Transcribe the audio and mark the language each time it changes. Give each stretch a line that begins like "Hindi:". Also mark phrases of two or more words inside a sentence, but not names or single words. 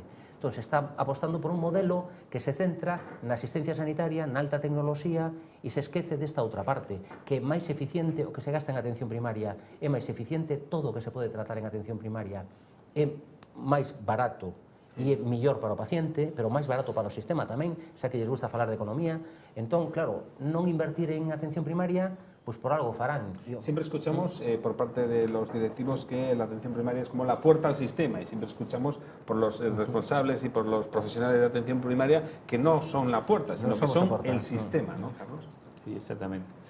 Galician: Entón, se está apostando por un modelo que se centra na asistencia sanitaria, na alta tecnoloxía e se esquece desta outra parte, que é máis eficiente o que se gasta en atención primaria, é máis eficiente todo o que se pode tratar en atención primaria, é máis barato e é millor para o paciente, pero máis barato para o sistema tamén, xa que lles gusta falar de economía. Entón, claro, non invertir en atención primaria pues por algo farán.
Spanish: Siempre escuchamos por parte de los directivos que la atención primaria es como la puerta al sistema y siempre escuchamos por los responsables y por los profesionales de atención primaria que no son la puerta, sino que son el sistema, ¿no, Carlos? Sí, exactamente.